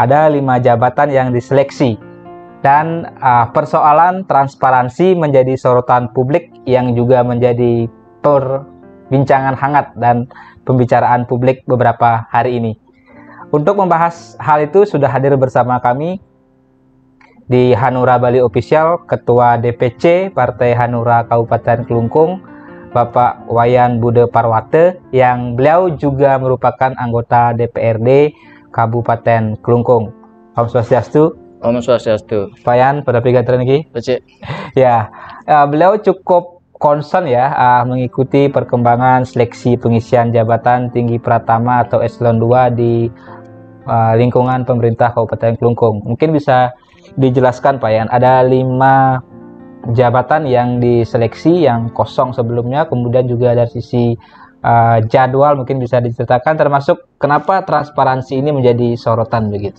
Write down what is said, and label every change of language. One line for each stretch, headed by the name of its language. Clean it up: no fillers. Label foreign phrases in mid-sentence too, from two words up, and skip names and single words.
Indonesian: Ada 5 jabatan yang diseleksi. Dan persoalan transparansi menjadi sorotan publik yang juga menjadi perbincangan hangat dan pembicaraan publik beberapa hari ini. Untuk membahas hal itu sudah hadir bersama kami di Hanura Bali Official, Ketua DPC Partai Hanura Kabupaten Kelungkung, Bapak Wayan Bude Parwate, yang beliau juga merupakan anggota DPRD Kabupaten Kelungkung.
Balinese: Om Swastiastu. Om Swastiastu.
Indonesian: Wayan, pada pigantuan lagi. Ya, beliau cukup concern ya mengikuti perkembangan seleksi pengisian jabatan tinggi Pratama atau Eselon 2 di lingkungan pemerintah Kabupaten Kelungkung. Mungkin bisa dijelaskan Pak Yan, ada 5 jabatan yang diseleksi yang kosong sebelumnya, kemudian juga dari sisi jadwal mungkin bisa diceritakan, termasuk kenapa transparansi ini menjadi sorotan begitu.